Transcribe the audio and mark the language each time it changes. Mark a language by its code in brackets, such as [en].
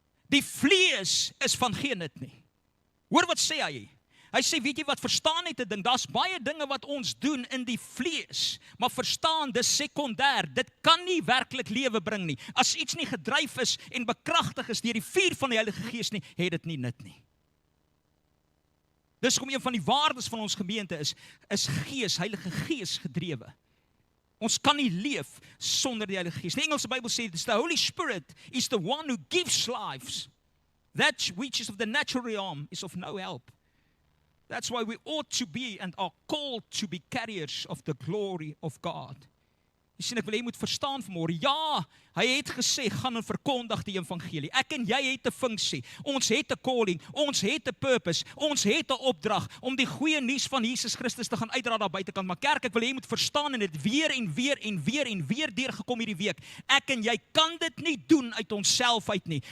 [af] Die vlees is van geen nut nie. Hoor wat sê hy? Hy sê, weet jy wat, verstaan net 'n ding, daar's baie dinge wat ons doen in die vlees, maar verstaan, dis sekondêr, dit kan nie werklik lewe bring nie. As iets nie gedryf is en bekragtig is deur die vuur van die Heilige Gees nie, het dit nie nut nie. Dis hoekom een van die waardes van ons gemeente is Gees, Heilige Gees gedrewe. Ons kan nie leef sonder die Heilige Gees. Die Engelse Bybel sê, [en] the Holy Spirit is the one who gives lives. That which is of the natural realm is of no help. That's why we ought to be and are called to be carriers of the glory of God. [af] Jy sien, ek wil jy moet verstaan vanmôre, ja, hy het gesê, gaan en verkondig die evangelie. Ek en jy het 'n funksie, ons het 'n calling, ons het 'n purpose, ons het 'n opdrag, om die goeie nuus van Jesus Christus te gaan uitdra daar buitekant. Maar kerk, ek wil jy moet verstaan, en dit weer en weer en weer en weer deurgekom hierdie week, ek en jy kan dit nie doen uit onsself uit nie.